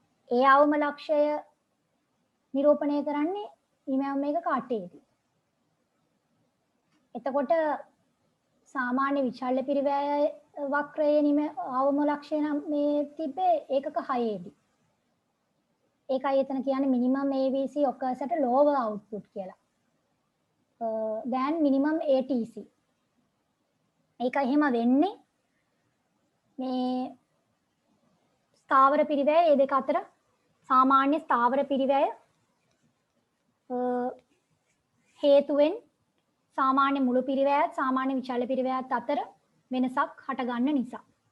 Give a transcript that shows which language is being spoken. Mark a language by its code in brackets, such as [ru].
[si] ඒ අවම ලක්ෂය නිරූපණය කරන්නේ නිමැවුම් මේක කාටේදී. එතකොට සාමාන්‍ය විචල්්‍ය පිරිවැය වක්‍රයේ අවම ලක්ෂය නම් මේ තිබ්බේ ඒකක 6 දී. ඒකයි එතන කියන්නේ [en] minimum AVC occurs at a lower output [si] කියලා. [en] than minimum ATC. [si] ඒක එහෙම වෙන්නේ මේ ස්ථාවර පිරිවැය මේ දෙක අතර සාමාන්‍ය ස්ථාවර පිරිවැය හේතුවෙන් සාමාන්‍ය මුළු පිරිවැයත් සාමාන්‍ය විචල්්‍ය පිරිවැයත් අතර වෙනසක් හටගන්න නිසා.